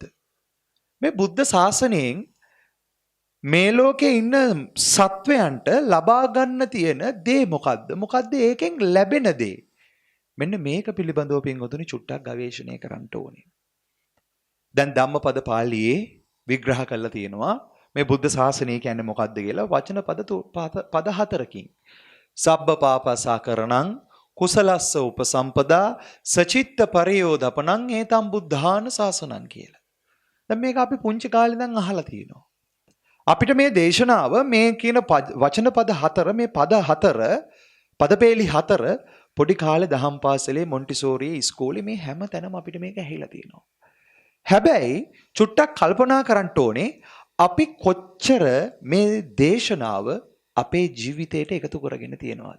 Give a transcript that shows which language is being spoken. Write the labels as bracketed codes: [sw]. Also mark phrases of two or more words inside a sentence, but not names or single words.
[si] මේ බුද්ධ ශාසනයෙන් මේ ලෝකේ ඉන්න සත්වයන්ට ලබා ගන්න තියෙන දේ මොකද්ද? මොකද්ද ඒකෙන් ලැබෙන දේ? මෙන්න මේක පිළිබඳව පින්වතුනි චුට්ටක් ගවේෂණය කරන්න ඕනේ. දැන් ධම්මපද පාළියේ විග්‍රහ කරලා තියෙනවා මේ බුද්ධ ශාසනය කියන්නේ මොකක්ද කියලා වචන පද හතරකින්. [pi] සබ්බ පාපසා කරණං කුසලස්ස උපසම්පදා සචිත්ත පරයෝදපණං ඒතම් බුද්ධාන ශාසනං කියලා. [si] දැන් මේක අපි පුංචි කාලේ ඉඳන් අහලා තියෙනවා. අපිට මේ දේශනාව මේ කියන වචන පද හතර මේ පද හතර පදපේලි හතර පොඩි කාලේ දහම් පාසලේ මොන්ටිසෝරි ඉස්කෝලේ මේ හැම තැනම අපිට මේක ඇහිලා තියෙනවා. හැබැයි චුට්ටක් කල්පනා කරන්න ඕනේ අපි කොච්චර මේ දේශනාව අපේ ජීවිතයට එකතු කරගෙන තියෙනවද?